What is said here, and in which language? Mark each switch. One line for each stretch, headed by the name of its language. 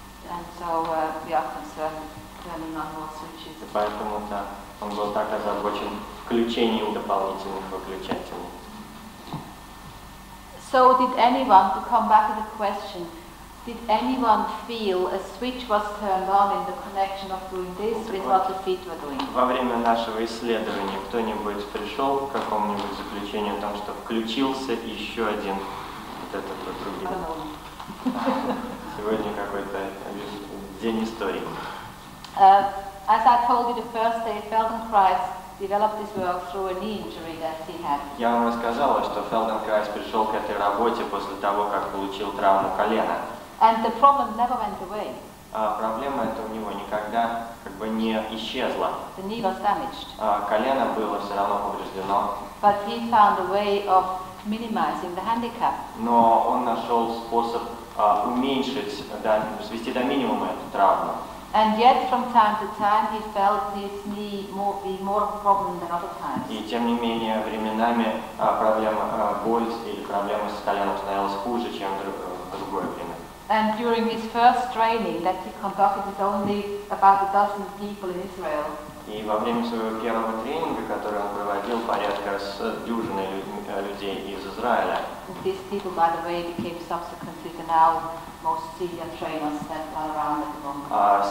English: And so we are concerned turning on more switches.
Russian: И поэтому он был так озабочен включением дополнительных выключателей.
English: So did anyone, to come back to the question, did anyone feel a switch was turned on in the connection of doing this with what the feet were doing?
Russian: Во время нашего исследования кто-нибудь пришел к какому-нибудь заключению о том, что включился еще один вот этот вот другой? Сегодня какой-то день истории.
English: As I told you the first day, Feldenkrais developed this work through a knee injury that he had.
Russian: Я вам рассказала, что Фельденкрайз пришел к этой работе после того, как получил травму колена.
English: And the problem never went away.
Russian: Проблема эта у него никогда не исчезла.
English: The knee was damaged.
Russian: Колено было все равно повреждено.
English: But he found a way of minimizing the handicap.
Russian: Но он нашел способ уменьшить, свести до минимума эту травму.
English: And yet, from time to time, he felt his knee be more of a problem than other times.
Russian: И тем не менее, временами боль или проблема с коленом становилась хуже, чем в другое время.
English: And during his first training that he conducted with only about a dozen people in Israel,
Russian: И во время своего первого тренинга, который он проводил порядка с дюжиной людей из Израиля.
English: these people, by the way, became subsequently the now most senior trainers that are around at the moment.